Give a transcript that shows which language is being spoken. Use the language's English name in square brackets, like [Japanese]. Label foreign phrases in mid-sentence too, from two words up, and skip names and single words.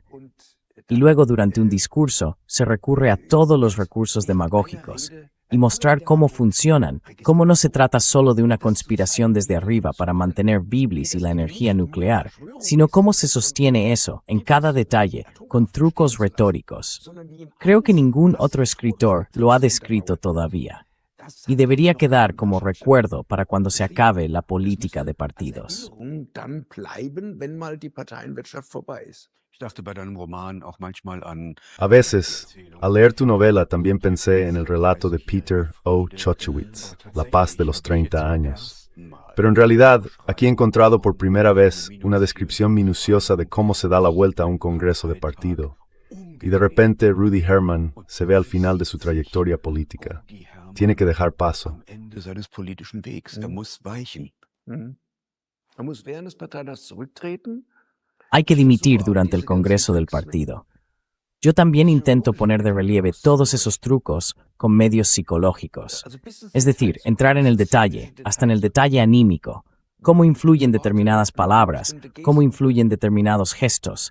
[Spanish] Y luego durante un discurso, se recurre a todos los recursos demagógicos y mostrar cómo funcionan, cómo no se trata solo de una conspiración desde arriba para mantener Biblis y la energía nuclear, sino cómo se sostiene eso, en cada detalle, con trucos retóricos. Creo que ningún otro escritor lo ha descrito todavía. y debería quedar como recuerdo para cuando se acabe la política de partidos. [German] Dann bleiben, wenn mal die Parteienwirtschaft vorbei ist. Ich dachte bei deinem Roman auch manchmal an [Spanish] A veces, al leer tu novela también pensé en el relato de Peter O. Chochowitz, La paz de los 30 años. Pero en realidad, aquí he encontrado por primera vez una descripción minuciosa de cómo se da la vuelta a un congreso de partido. Y de repente Rudy Herman se ve al final de su trayectoria política. Tiene que dejar paso. [German] am Ende seines politischen Wegs. Er muss weichen. Er muss während des Parteitags zurücktreten. [Spanish] Hay que dimitir durante el Congreso del partido. Yo también intento poner de relieve todos esos trucos con medios psicológicos. Es decir, entrar en el detalle, hasta en el detalle anímico, cómo influyen determinadas palabras, cómo influyen determinados gestos.